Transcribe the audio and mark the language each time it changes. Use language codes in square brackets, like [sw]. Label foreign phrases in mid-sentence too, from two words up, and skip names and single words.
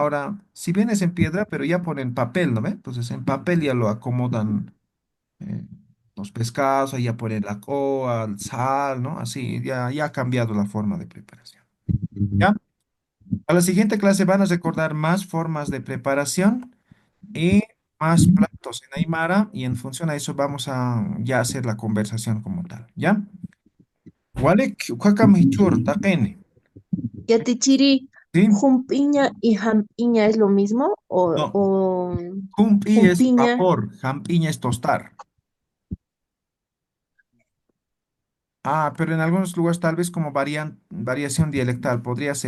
[es] Ahora, si bien es en piedra, pero ya ponen papel, ¿no ve? Entonces en papel ya lo acomodan eh, los pescados, ahí ya ponen la coa, el sal, ¿no? Así, ya ha cambiado la forma de preparación, ¿ya? A la siguiente clase van a recordar más formas de preparación y más platos en Aymara y en función a eso vamos a ya hacer la conversación como tal, ¿ya? [ay] Walik, ukakam hichur, taqeni, [es] Yatichiri, ¿sí? Jumpiña y Jampiña es lo mismo No, o humpi es Jumpiña. vapor, jampiña es tostar. Ah, pero en algunos lugares tal vez como variación dialectal podría ser.